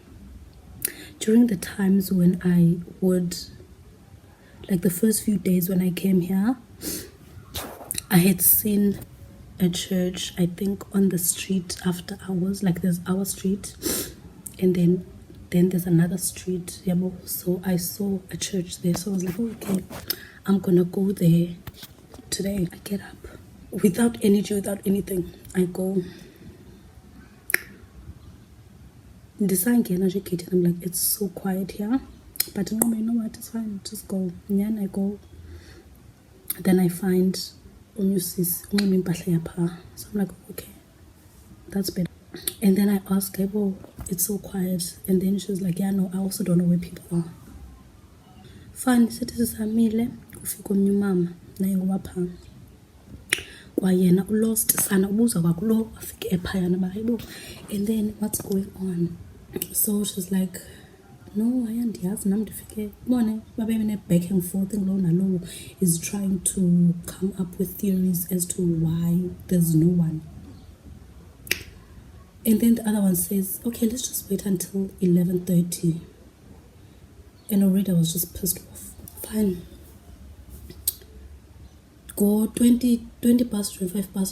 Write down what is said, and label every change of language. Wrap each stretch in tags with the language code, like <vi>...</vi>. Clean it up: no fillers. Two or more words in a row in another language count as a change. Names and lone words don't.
<en>During the times when I would, like the first few days when I came here, I had seen a church, I think on the street after hours, like there's our street and then there's another street, so I saw a church there. So I was like, oh, okay, I'm gonna go there today. I get up, without energy, without anything. I go.</en> <xh>Ndisangena nje egeyithini,</xh> <en>I'm like, it's so quiet here. But no, you know what, it's fine, just go. And I go. Then I find sis, so I'm like, okay, that's better. And then I ask her, oh, it's so quiet. And then she was like, yeah, no, I also don't know where people are. Fine,</en> <xh>sithi sisamile ufika omnye umama naye ngowapha kwayena ulost sana ubuza kwakulo afike ephayana bayibo.</xh> <en>And then what's going on? So she's like, no,</en> <xh>ayandiyazi nam ndifike bone babe ne</xh> <en>back and forth</en> <xh>ngulo nalowo</xh> <en>is trying to come up with theories as to why there's no one. And then the other one says, okay, let's just wait until 11:30. And already I was just pissed off. Fine. Go 20 past, 25 past.</en>